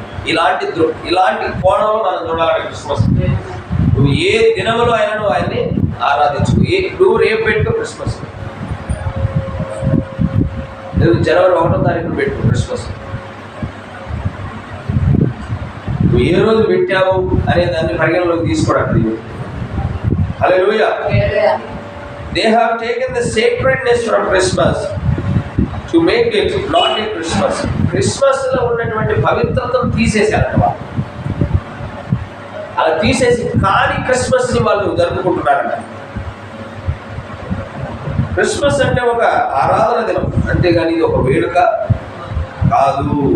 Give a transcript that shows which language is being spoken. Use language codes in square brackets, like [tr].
[te] ఇలాంటి కోణంలో మనం చూడాలి క్రిస్మస్. నువ్వు ఏ దినములో ఆయన్ని ఆరాధించు. నువ్వు రేపు పెట్టు క్రిస్మస్, జనవరి 1వ తారీఖున పెట్టు క్రిస్మస్. నువ్వు ఏ రోజు పెట్టావు అనే దాన్ని పరిగణలోకి తీసుకోవడానికి. హల్లెలూయా. [en] They have taken the sacredness from Christmas to make it not a Christmas. [te] Christmas లో ఉన్నటువంటి పవిత్రతను తీసేశారు. అలా తీసేసి కానీ క్రిస్మస్ ని వాళ్ళు జరుపుకుంటున్నారంట. క్రిస్మస్ అంటే ఒక ఆరాధన దినం, అంతేగాని ఇది ఒక వేడుక కాదు.